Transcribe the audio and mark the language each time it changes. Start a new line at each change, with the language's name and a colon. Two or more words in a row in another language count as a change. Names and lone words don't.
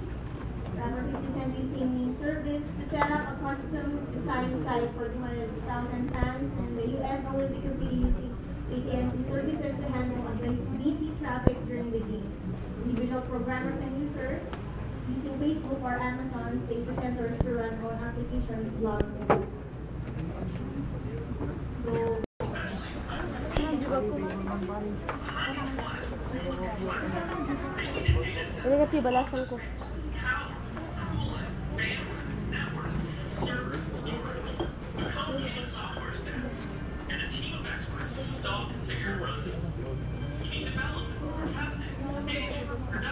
English: Rapper Citizen using service to set up a custom design site for 200,000 fans, and the US Olympic Committee using AT&T services to handle busy traffic during the games. Individual programmers and users using Facebook or Amazon data centers to run own applications, blogs, and apps. So,
Filipino: Ano nga balasan ko?
English: And a team of experts install, configure, run. You develop, test it, stage it,